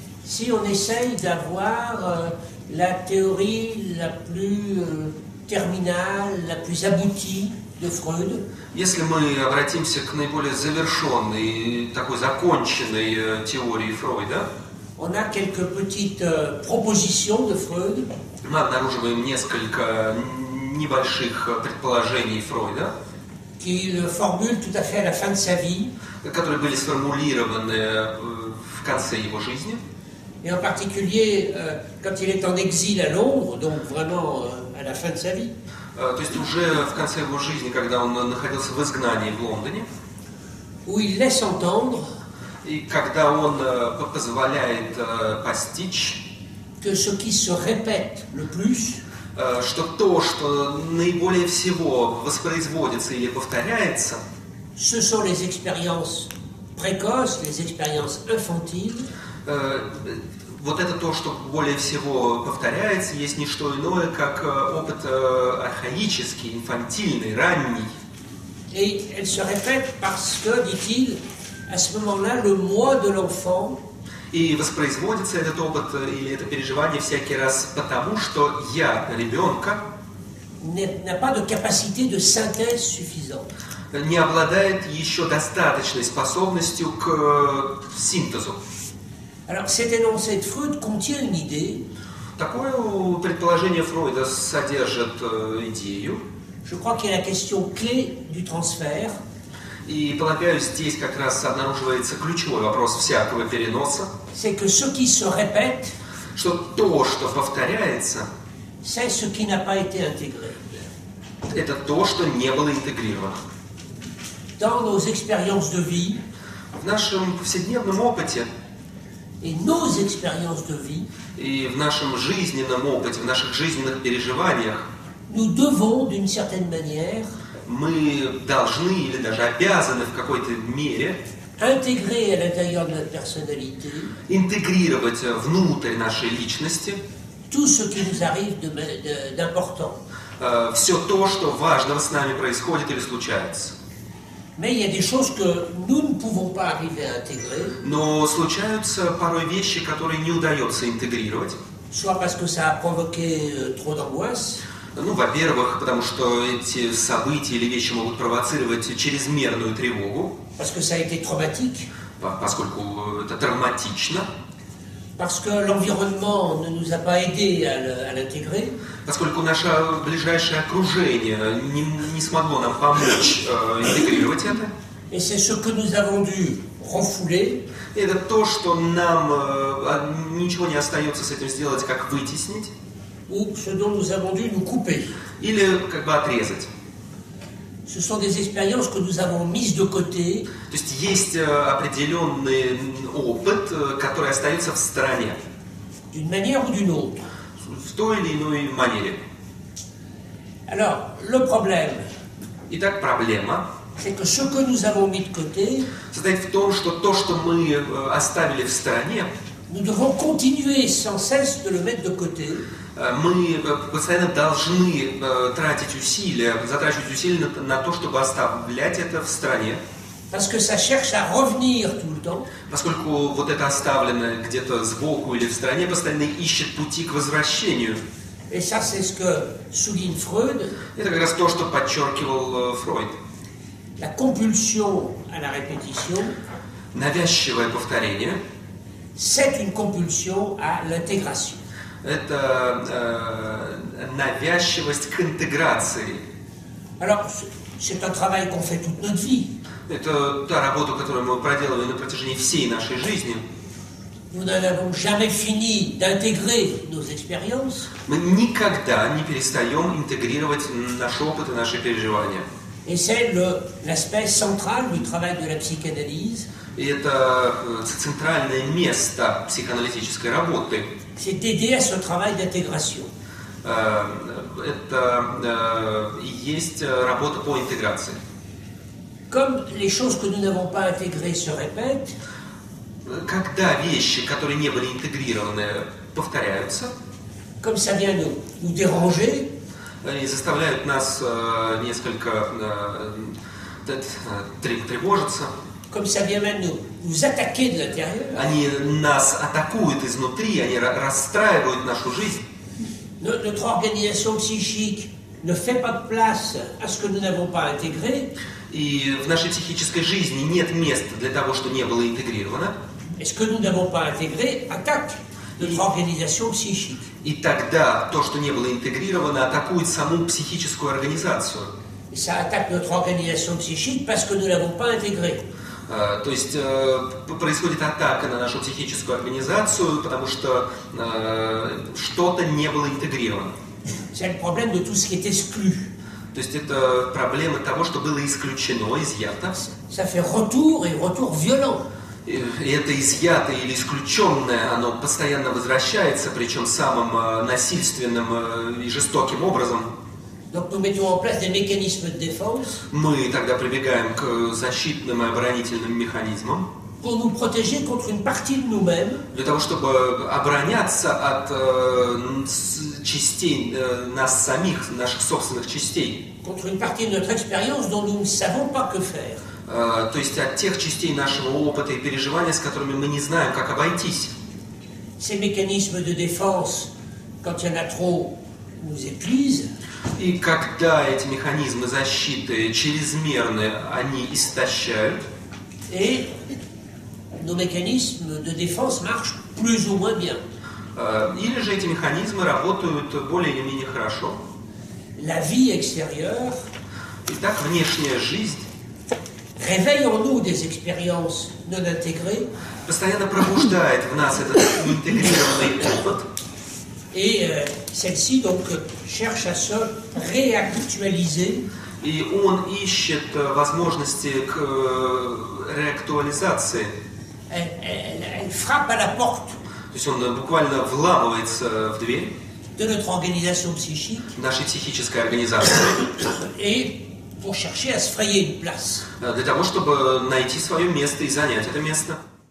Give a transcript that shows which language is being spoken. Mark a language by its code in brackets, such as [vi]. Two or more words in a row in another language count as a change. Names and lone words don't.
[fr] si on essaye d'avoir la théorie la plus terminale, la plus aboutie de Freud. [ru] Если мы обратимся к наиболее завершенной, такой законченной теории Фройда, [fr] on a quelques petites propositions de Freud. [ru] Мы обнаруживаем несколько небольших предположений Фройда, [fr] qu'il formule tout à fait à la fin de sa vie, [ru] которые были сформулированы в конце его жизни. [fr] Et en particulier quand il est en exil à Londres, donc vraiment à la fin de sa vie. [ru] То есть уже в конце его жизни, когда он находился в изгнании в Лондоне, [fr] où il laisse entendre [ru] и когда он позволяет постичь, [fr] que ce qui se répète le plus, [ru] что то, что наиболее всего воспроизводится или повторяется, [fr] ce sont les expériences précoces, les expériences infantiles. [ru] Вот это то, что более всего повторяется, есть не что иное, как опыт архаический, инфантильный, ранний. [fr] Et elle se répète parce que, dit-il, à ce moment-là, le moi de l'enfant [ru] И воспроизводится этот опыт или это переживание всякий раз потому, что я ребенка [fr] n'a pas de capacité de synthèse suffisante. [ru] Не обладает еще достаточной способностью к синтезу. [fr] Alors, cet énoncé de Freud contient une idée. [ru] Такое предположение Фройда содержит идею. [fr] Je crois qu'il y a la question clé du transfert. [ru] И, полагаю, здесь как раз обнаруживается ключевой вопрос всякого переноса. [fr] C'est que ce qui se répète, [ru] что то, что повторяется, [fr] c'est ce qui n'a pas été intégré. [ru] Это то, что не было интегрировано. [fr] Dans nos expériences de vie, [ru] в нашем повседневном опыте, [fr] et nos expériences de vie, [ru] и в нашем жизненном опыте, в наших жизненных переживаниях, [fr] nous devons, d'une certaine manière, [ru] мы должны или даже обязаны в какой-то мере [fr] intégrer à l'intérieur de notre personnalité, [ru] интегрировать внутрь нашей личности [fr] tout ce qui nous arrive d'important. [ru] Все то, что важного с нами происходит или случается. [fr] Mais il y a des choses que nous ne pouvons pas arriver à intégrer. [ru] Но случаются порой вещи, которые не удается интегрировать. [fr] Soit parce que ça a provoqué trop d'angoisse. [ru] Ну, во-первых, потому что эти события или вещи могут провоцировать чрезмерную тревогу. [fr] Parce que ça a été traumatique. [ru] Поскольку это травматично. [fr] Parce que l'environnement ne nous a pas aidé à l'intégrer. [ru] Поскольку наше ближайшее окружение не смогло нам помочь интегрировать это. [fr] Et c'est ce que nous avons dû refouler. [ru] Это то, что нам ничего не остается с этим сделать, как вытеснить. [fr] Ou ce dont nous avons dû nous couper. [ru] Или как бы отрезать. [fr] Ce sont des expériences que nous avons mises de côté. [ru] То есть есть определенный опыт, который остается в стороне. [fr] D'une manière ou d'une autre. [ru] В той или иной манере. [fr] Alors, le problème. [ru] Итак, проблема. [fr] C'est que ce que nous avons mis de côté. [ru] Состоит в том, что то, что мы оставили в стороне. [fr] Nous devons continuer sans cesse de le mettre de côté. [ru] Мы постоянно должны тратить усилия, затрачивать усилия на то, чтобы оставлять это в стороне. [fr] Parce que ça cherche à revenir tout le temps. [ru] Поскольку вот это оставленное где-то сбоку или в стороне постоянно ищет пути к возвращению. [fr] Et ça, c'est ce que souligne Freud. [ru] Это как раз то, что подчеркивал Фройд. [fr] La compulsion à la répétition. [ru] Навязчивое повторение. [fr] C'est une compulsion à l'intégration. [ru] Это навязчивость к интеграции. [fr] Alors, c'est un travail qu'on fait toute notre vie. [ru] Это та работа, которую мы проделываем на протяжении всей нашей жизни. [fr] Nous n'avons jamais fini d'intégrer nos expériences. [ru] Мы никогда не перестаем интегрировать наш опыт и наши переживания. [fr] Et c'est l'aspect central du travail de la psychanalyse. [ru] И это центральное место психоаналитической работы. [fr] C'est d'aider à ce travail d'intégration. [ru] Это и есть работа по интеграции. [fr] Comme les choses que nous n'avons pas intégrées se répètent, [ru] когда вещи, которые не были интегрированы, повторяются, [fr] comme ça vient nous déranger, [ru] и заставляют нас несколько тревожиться, [fr] comme ça vient même nous attaquer de l'intérieur, [ru] Они нас атакуют изнутри, они расстраивают нашу жизнь. [fr] Notre organisation psychique ne fait pas de place à ce que nous n'avons pas intégré. [ru] И в нашей психической жизни нет места для того, что не было интегрировано. [fr] Et ce que nous n'avons pas intégré attaque notre organisation psychique. [ru] И тогда то, что не было интегрировано, атакует саму психическую организацию. [fr] Et ça attaque notre organisation psychique parce que nous ne l'avons pas intégré. [ru] То есть происходит атака на нашу психическую организацию, потому что что-то не было интегрировано. [fr] C'est le problème de tout ce qui est exclu. [ru] То есть это проблема того, что было исключено, изъято. [fr] Ça fait retour et retour violent. [ru] И это изъятое или исключенное, оно постоянно возвращается, причем самым насильственным и жестоким образом. [fr] Donc nous mettons en place des mécanismes de défense [ru] Мы тогда прибегаем к защитным и оборонительным механизмам [fr] pour nous protéger contre une partie de nous-mêmes [ru] для того, чтобы обороняться от частей нас самих, наших собственных частей. [fr] contre une partie de notre expérience dont nous ne savons pas que faire. [ru] То есть от тех частей нашего опыта и переживания, с которыми мы не знаем, как обойтись. [fr] Ces mécanismes de défense, quand il y en a trop, nous épuisent. [ru] И когда эти механизмы защиты чрезмерны, они истощают. [fr] Et nos mécanismes de défense marchent plus ou moins bien. [ru] Или же эти механизмы работают более или менее хорошо. [fr] La vie extérieure [ru] Итак, внешняя жизнь [fr] réveille en nous des expériences non intégrées [ru] постоянно пробуждает в нас этот интегрированный опыт. [fr] et celle-ci donc cherche à se réactualiser. [ru] И он ищет возможности к реактуализации. [fr] Elle frappe à la porte [ru] То есть он буквально вламывается в дверь [fr] de notre organisation psychique [ru] нашей психической организации [fr] et pour chercher à se frayer une place. [ru] для того, чтобы найти свое место и занять это место.